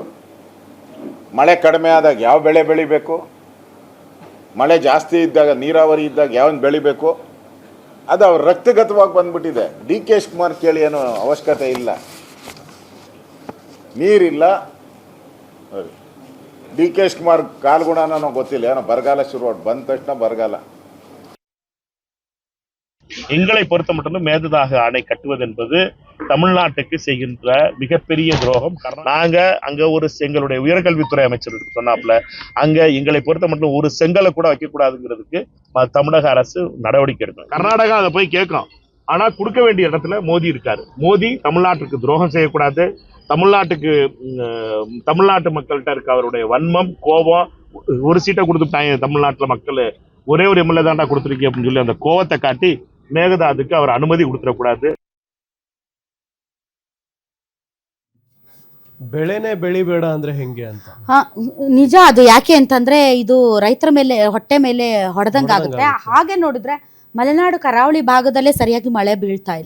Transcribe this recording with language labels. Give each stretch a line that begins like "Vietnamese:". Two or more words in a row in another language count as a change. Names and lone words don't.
Kannada: ಮಳೆ ಕಡಿಮೆ ಆದಾಗ ಯಾವ ಬೆಳೆ ಬೆಳಿಬೇಕು, ಮಳೆ ಜಾಸ್ತಿ ಇದ್ದಾಗ ನೀರಾವರಿ ಇದ್ದಾಗ ಯಾವನ್ ಬೆಳಿಬೇಕು? ಅದು ಅವ್ರ ರಕ್ತಗತವಾಗಿ ಬಂದ್ಬಿಟ್ಟಿದೆ. ಡಿ ಕೆ ಶಿವಕುಮಾರ್ ಕೇಳಿ ಏನೋ ಅವಶ್ಯಕತೆ ಇಲ್ಲ. ನೀರಿಲ್ಲ, ಡಿ ಕೆ ಶಿವಕುಮಾರ್ ಕಾಲ್ಗುಣನೋ ಗೊತ್ತಿಲ್ಲ, ಏನೋ ಬರಗಾಲ ಶುರು ಬಂದ ತಕ್ಷಣ ಬರಗಾಲ.
Tamil: எங்களை பொறுத்த மட்டும் மேகதாது அணை கட்டுவது என்பது தமிழ்நாட்டுக்கு செய்கின்ற மிகப்பெரிய துரோகம். நாங்க அங்க ஒரு எங்களுடைய உயர்கல்வித்துறை அமைச்சர் சொன்னாப்ல, அங்க எங்களை பொறுத்த மட்டும் ஒரு செங்கலை கூட வைக்கக்கூடாதுங்கிறதுக்கு தமிழக அரசு நடவடிக்கை எடுக்கணும். கர்நாடகா அதை போய் கேட்கும், ஆனா கொடுக்க வேண்டிய இடத்துல மோடி இருக்காரு. மோடி தமிழ்நாட்டுக்கு துரோகம் செய்யக்கூடாது. தமிழ்நாட்டு மக்கள்கிட்ட இருக்க அவருடைய வன்மம், கோபம், ஒரு சீட்டை கொடுத்துட்டாங்க தமிழ்நாட்டுல மக்கள், ஒரே ஒரு எம்எல்ஏ தாண்டா கொடுத்துருக்கீங்க அப்படின்னு சொல்லி அந்த கோவத்தை காட்டி மேகதாதுக்கு அவர் ಅನುಮತಿ கொடுத்துடக்கூடாது.
Kannada: ಬೆಳೆನೇ ಬೆಳಿಬೇಡ ಅಂದ್ರೆ ಹೆಂಗೆ ಅಂತ. ನಿಜ, ಅದು ಯಾಕೆ ಅಂತಂದ್ರೆ ಇದು ರೈತರ ಮೇಲೆ ಹೊಟ್ಟೆ ಮೇಲೆ ಹೊಡೆದಂಗಾಗುತ್ತೆ. ಹಾಗೆ ನೋಡಿದ್ರೆ ಮಲೆನಾಡು ಕರಾವಳಿ ಭಾಗದಲ್ಲೇ ಸರಿಯಾಗಿ ಮಳೆ ಬೀಳ್ತಾ ಇಲ್ಲ.